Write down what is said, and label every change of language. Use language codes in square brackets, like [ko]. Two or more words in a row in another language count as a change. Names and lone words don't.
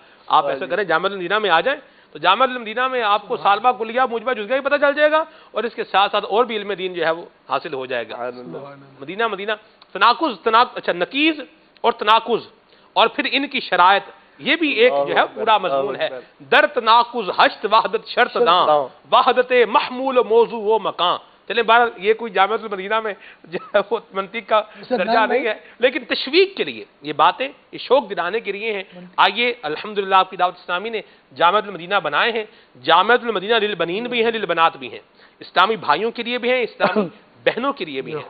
[ur] آپ ایسا کریں جامعۃ المدینہ میں آ جائیں تو جامعۃ المدینہ میں آپ کو سالبہ کلیہ موجبہ جزیہ بھی پتہ چل جائے گا، اور اس کے ساتھ ساتھ اور بھی علم دین جو ہے وہ حاصل ہو جائے گا۔ مدینہ اچھا نقیض اور تناقض اور پھر ان کی شرائط، یہ بھی ایک جو ہے پورا مضمون ہے۔ [fa] در تناقض ہشت وحدت شرط داں، وحدت محمول موضوع و مکان۔ [ur] چلیں بہرحال یہ کوئی جامعۃ المدینہ میں جو ہے وہ منطق کا درجہ نہیں ہے، لیکن تشویق کے لیے یہ باتیں، یہ شوق دلانے کے لیے ہیں۔ آئیے الحمدللہ آپ کی دعوت اسلامی نے جامعۃ المدینہ بنائے ہیں، جامعۃ المدینہ للبنین بھی ہیں، للبنات بھی ہیں، اسلامی بھائیوں کے لیے بھی ہیں، اسلامی بہنوں کے لیے بھی ہیں۔